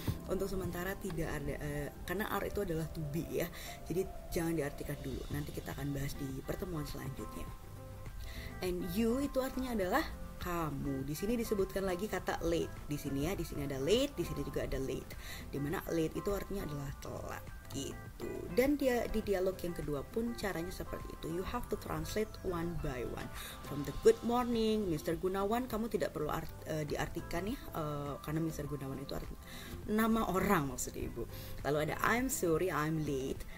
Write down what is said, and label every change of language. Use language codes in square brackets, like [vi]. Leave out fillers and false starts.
[id] Untuk sementara tidak ada, karena R itu adalah to be ya, jadi jangan diartikan dulu, nanti kita akan bahas di pertemuan selanjutnya. [en] And you [id] itu artinya adalah kamu. Di sini disebutkan lagi kata late. Di sini ya, di sini ada late, di sini juga ada late. Dimana late itu artinya adalah telat. Gitu. Dan di dialog yang kedua pun caranya seperti itu. [en] You have to translate one by one. From the good morning, Mr. [id] Gunawan, kamu tidak perlu diartikan ya, karena Mr. Gunawan itu artinya nama orang maksud ibu. Lalu ada [en] I'm sorry I'm late.